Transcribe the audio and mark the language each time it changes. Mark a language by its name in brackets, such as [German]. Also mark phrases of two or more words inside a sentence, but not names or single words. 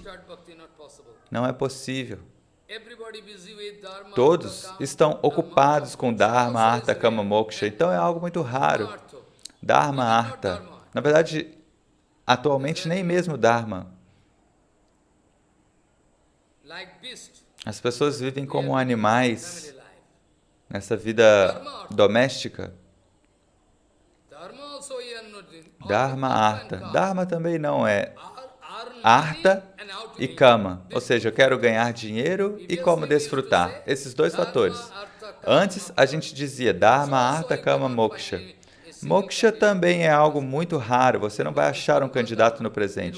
[Portuguese] Não é possível. Todos estão ocupados com Dharma, Artha, Kama, Moksha, então é algo muito raro. Dharma, Artha. Na verdade, atualmente nem mesmo Dharma. As pessoas vivem como animais nessa vida doméstica. Dharma, Artha. Dharma também não é Artha e Kama, ou seja, eu quero ganhar dinheiro e como desfrutar. Esses dois fatores. Antes a gente dizia Dharma, Artha, Kama, Moksha. Moksha também é algo muito raro, você não vai achar um candidato no presente.